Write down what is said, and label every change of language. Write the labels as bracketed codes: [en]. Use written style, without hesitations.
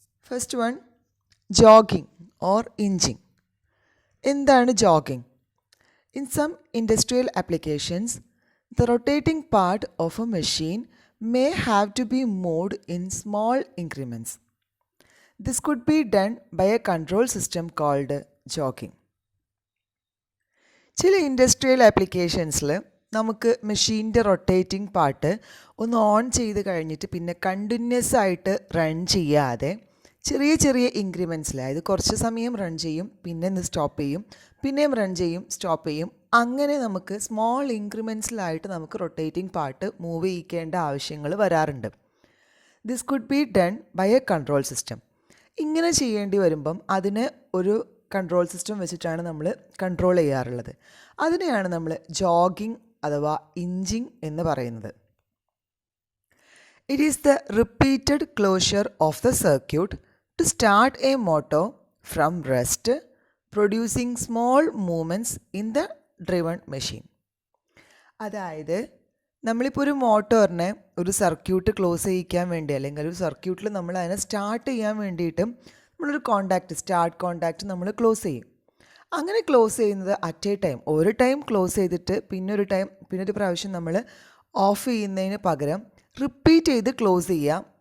[en] First one, jogging or inching. എന്താണ് jogging? In some industrial applications the rotating part of a machine may have to be moved in small increments. This could be done by a control system called jogging. [ml] ചില industrial ആപ്ലിക്കേഷൻസിൽ നമുക്ക് മെഷീൻ്റെ rotating part ഒന്ന് on ചെയ്ത് കഴിഞ്ഞിട്ട് പിന്നെ continuous ആയിട്ട് run ചെയ്യാതെ ചെറിയ ചെറിയ ഇൻക്രിമെൻറ്റ്സിൽ, അതായത് കുറച്ച് സമയം റൺ ചെയ്യും, പിന്നെ സ്റ്റോപ്പ് ചെയ്യും, പിന്നെയും റൺ ചെയ്യും, സ്റ്റോപ്പ് ചെയ്യും, അങ്ങനെ നമുക്ക് സ്മോൾ ഇൻക്രിമെൻറ്റ്സിലായിട്ട് നമുക്ക് റൊട്ടേറ്റിംഗ് പാർട്ട് മൂവ് ചെയ്യിക്കേണ്ട ആവശ്യങ്ങൾ വരാറുണ്ട്. [en] This could be done by a control system. [ml] ഇങ്ങനെ ചെയ്യേണ്ടി വരുമ്പം അതിന് ഒരു കൺട്രോൾ സിസ്റ്റം വെച്ചിട്ടാണ് നമ്മൾ കൺട്രോൾ ചെയ്യാറുള്ളത്. അതിനെയാണ് നമ്മൾ ജോഗിങ് അഥവാ ഇഞ്ചിങ് എന്ന് പറയുന്നത്. [en] It is the repeated closure of the circuit to start a motor from rest, producing small movements in the driven machine. [ml] അതായത് നമ്മളിപ്പോൾ ഒരു മോട്ടോറിനെ ഒരു സർക്യൂട്ട് ക്ലോസ് ചെയ്യിക്കാൻ വേണ്ടി, അല്ലെങ്കിൽ ഒരു സർക്യൂട്ടിൽ നമ്മൾ അതിനെ സ്റ്റാർട്ട് ചെയ്യാൻ വേണ്ടിയിട്ട് നമ്മളൊരു സ്റ്റാർട്ട് കോണ്ടാക്റ്റ് നമ്മൾ ക്ലോസ് ചെയ്യും. അങ്ങനെ ക്ലോസ് ചെയ്യുന്നത് [en] at a time, [ml] ഒരു ടൈം ക്ലോസ് ചെയ്തിട്ട് പിന്നൊരു പ്രാവശ്യം നമ്മൾ ഓഫ് ചെയ്യുന്നതിന് പകരം റിപ്പീറ്റ് ചെയ്ത് ക്ലോസ് ചെയ്യാം.